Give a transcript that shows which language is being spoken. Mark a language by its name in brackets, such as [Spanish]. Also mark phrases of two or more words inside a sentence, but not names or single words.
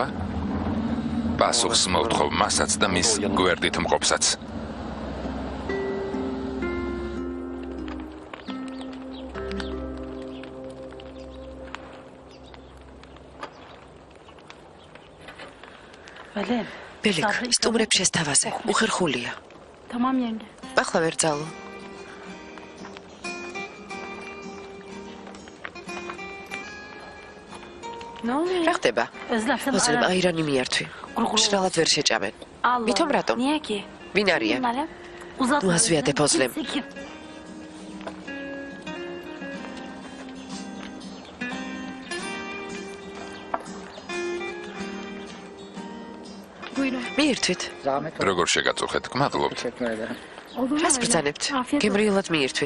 [Georgian] პასუხს მოვთხოვ მასაც და მის გვერდით მყოფსაც. ბელიქ, სტუმრებს შესთავაზე, უხერხულია. [Turkish] Tamam yenge. [Georgian] ახლა ვერ ძალო. [Turkish] Ne oluyor? [Georgian] რა ხდება? [Turkish] Özlem [Georgian] ოზრებ აირანი მიართვი. შრალად ვერ შეჭამენ. Ვითომ რატომ? [Turkish] Niye ki? [Georgian] ვინ არიან? [Turkish] Bunlar hep uzatma. [Georgian] ნუ აზვიადებ ოზლემ. მიირთვით. როგორ შეგაწუხეთ? გმადლობთ. რას ბრძანებთ? გემრიელად მიირთვით.